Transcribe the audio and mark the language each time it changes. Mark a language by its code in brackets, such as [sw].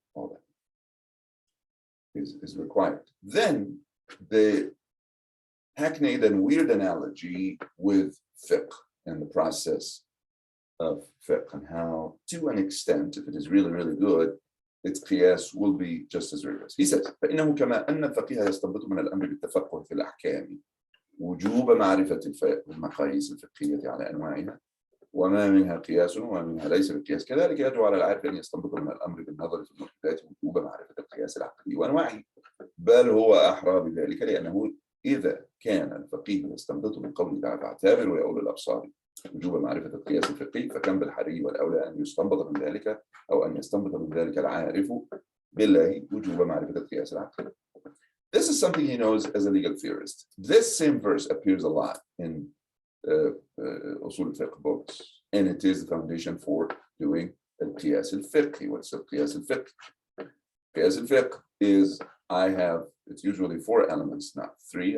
[en] All that is required. Then the hackneyed and weird analogy with fiqh and the process of fiqh, and how, to an extent, if it is really, really good, its qiyas will be just as rigorous. He says, [ar] فإنه كما أن الفقيه يستنبط من الأمر بالتفقه في الأحكام وجوب معرفة المقاييس الفقهية على أنواعها وما منها قياس وما منها ليس بقياس، كذلك يجب على العارف أن يستنبط من الأمر بالنظر في المحدثات وجوب معرفة القياس العقلي وأنواعه، بل هو أحرى بذلك، لأنه إذا كان الفقيه يستنبط من قوله تعالى فاعتبروا يا أولي الأبصار وجوب معرفة القياس الفقهي، فكم بالحري والأولى أن يستنبط من ذلك أو أن يستنبط من ذلك العارف بالله وجوب معرفة القياس العقلي. [en] This is something he knows as a legal theorist. This same verse appears a lot in Usul al-Fiqh books, and it is the foundation for doing al-Qiyas al-Fiqhi. What's al-Qiyas al-Fiqh? Qiyas al-Fiqh is, it's usually 4 elements, not 3.